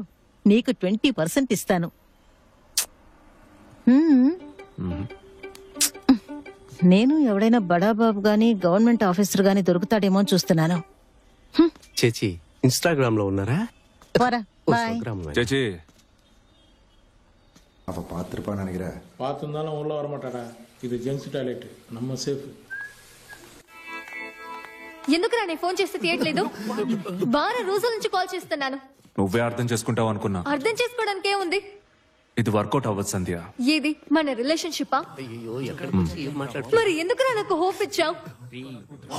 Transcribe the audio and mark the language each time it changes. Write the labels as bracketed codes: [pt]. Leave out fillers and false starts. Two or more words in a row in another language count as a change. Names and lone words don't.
[te] నీకు 20% ఇస్తాను. నేను ఎవడైనా బడాబాబు గాని గవర్నమెంట్ ఆఫీసర్ గాని దొరుకుతాడేమో అని చూస్తున్నాను. చేచి ఇన్స్టాగ్రామ్ లో ఉన్నారా? పోరా, బాయ్. చేచి [ta] அப்போ பார்த்துருப்பான்னு நினைக்கிறேன். பார்த்துருந்தாலும் உள்ளே வரமாட்டாடா. இது [en] gents toilet, [ta] நம்ம சேஃப். [te] ఎందుకురా నేను ఫోన్ చేస్తే తీయట్లేదు? వారం రోజుల నుంచి కాల్ చేస్తున్నాను. నువ్వే అర్థం చేసుకుంటావు అనుకున్నా. అర్థం చేసుకోవడానికి ఏముంది? ఇది వర్కౌట్ అవ్వదు సంధ్య. ఏది మన రిలేషన్షిప్పా? మరి ఎందుకురా నాకు హోప్ ఇచ్చావు?